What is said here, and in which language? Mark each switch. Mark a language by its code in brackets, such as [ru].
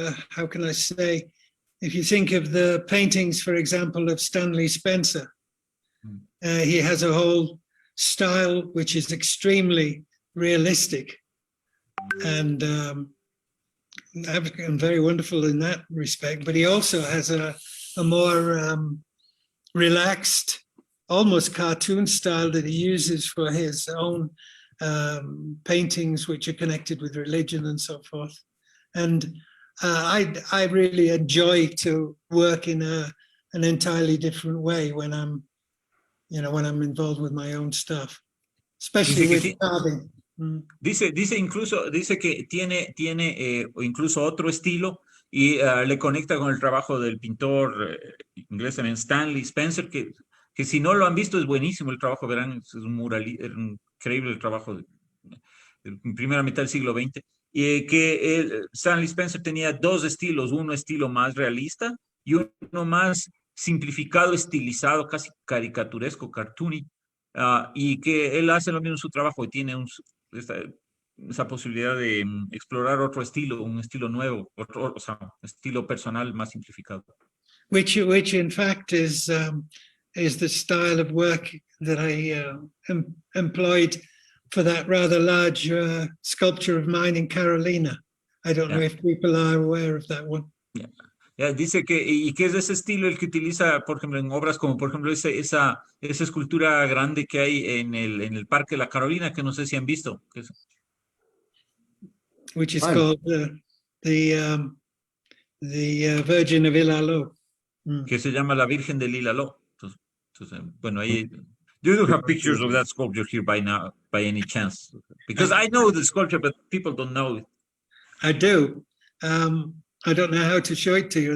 [en] How can I say, if you think of the paintings, for example, of Stanley Spencer, he has a whole style which is extremely realistic and very wonderful in that respect, but he also has a more relaxed, almost cartoon style that he uses for his own paintings, which are connected with religion and so forth. And I really enjoy to work in an entirely different way when I'm involved with my own stuff, especially with carving. [es] Dice que tiene incluso otro estilo y le conecta con el trabajo del pintor inglés también, Stanley Spencer, que si no lo han visto es buenísimo el trabajo, verán, es un increíble el trabajo de primera mitad del siglo XX, y que Stanley Spencer tenía dos estilos, uno estilo más realista y uno más simplificado, estilizado, casi caricaturesco, cartoony, y que él hace lo mismo en su trabajo y tiene esa posibilidad de explorar otro estilo, un estilo nuevo, o sea, estilo personal más simplificado. [en] Which in fact is the style of work that I employed for that rather large sculpture of mine in Carolina. I don't know if people are aware of that one. [es] Dice que es de ese estilo el que utiliza, por ejemplo, en obras como, por ejemplo, esa escultura grande que hay en el Parque de la Carolina, que no sé si han visto. [en] Which is called the Virgin of Ilaló. [es] Que se llama la Virgen del Ilaló. Entonces, bueno, ahí... [en] Do you have pictures of that sculpture here by any chance? Because I know the sculpture, but people don't know it. I do. I don't know how to show it to you.